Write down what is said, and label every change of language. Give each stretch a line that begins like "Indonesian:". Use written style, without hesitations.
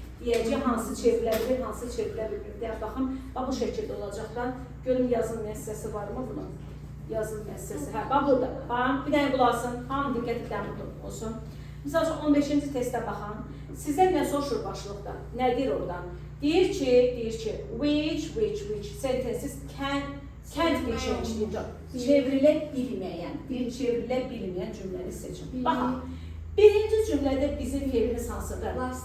Azerbaijani: Deyəcək, hansı çevrilə bilir, hansı çevrilə bilir. Deyək, baxın, bu şəkildə olacaq da, görüm yazım müəssisəsi varmı bunun? Yazım müəssisəsi, hə, bax burada. Bax, bir dənə qulasın, hamı diqqət edən olsun. Misal üçün 15-ci testə baxın, sizə nə soruşur başlıqda, nə deyir oradan? Deyir ki,
English: which sentences can't be changed.
Azerbaijani: Çevrilə bilməyən, çevrilə bilməyən cümləni seçin. Baxın, birinci cümlədə bizim feilimiz hansıdır?